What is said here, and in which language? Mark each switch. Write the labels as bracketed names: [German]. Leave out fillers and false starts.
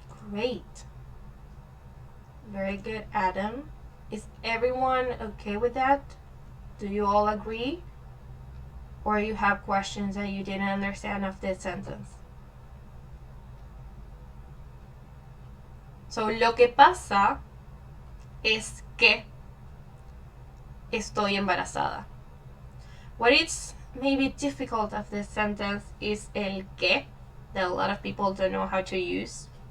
[English] Great. Very good, Adam. Is everyone okay with that? Do you all agree? Or you have questions that you didn't understand of this sentence? [Spanish] So, lo que pasa es que estoy embarazada. [English] What is maybe difficult of this sentence is el que, that a lot of people don't know how to use.